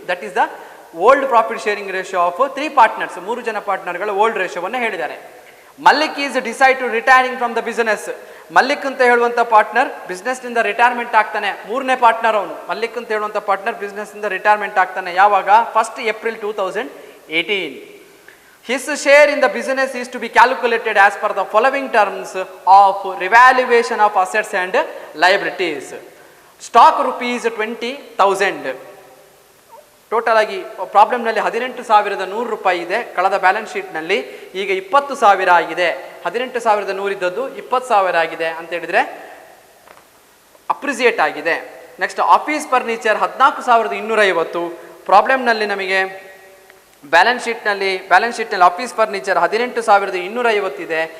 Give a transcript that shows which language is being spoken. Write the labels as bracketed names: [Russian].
[English] That is the old profit sharing ratio of 3 partners. [Kannada] 3 ಜನ ಪಾರ್ಟ್ನರ್ಗಳ old ರೇಷಿಯೋವನ್ನು ಹೇಳಿದ್ದಾರೆ. [English] Mallik is decide to retiring from the business. [Kannada] Malik ಅಂತ ಹೇಳುವಂಥ partner ಬಿಸ್ನೆಸ್ನಿಂದ retirement ಆಗ್ತಾನೆ. 3ನೇ partner ಅವನು. ಮಲ್ಲಿಕ್ ಅಂತ ಹೇಳುವಂಥ ಪಾರ್ಟ್ನರ್ ಬಿಸ್ನೆಸ್ನಿಂದ ರಿಟೈರ್ಮೆಂಟ್ ಆಗ್ತಾನೆ. ಯಾವಾಗ? [English] 1 April 2018. His share in the business is to be calculated as per the following terms of revaluation of assets and liabilities. Stock rupees 20,000. [Kannada] Total ಆಗಿ ಪ್ರಾಬ್ಲಮ್ನಲ್ಲಿ 18,100 ರೂಪಾಯಿ ಇದೆ ಕಳೆದ ಬ್ಯಾಲೆನ್ಸ್ ಶೀಟ್ನಲ್ಲಿ. ಈಗ 20,000 ಆಗಿದೆ. 18,100 ಇದ್ದದ್ದು 20,000 ಆಗಿದೆ ಅಂತ ಹೇಳಿದರೆ ಅಪ್ರಿಸಿಯೇಟ್ ಆಗಿದೆ. Next office furniture 14,250. ಪ್ರಾಬ್ಲಮ್ನಲ್ಲಿ ನಮಗೆ ಬ್ಯಾಲೆನ್ಸ್ ಶೀಟ್ನಲ್ಲಿ ಆಫೀಸ್ ಫರ್ನಿಚರ್ 18,250 ಇದೆ.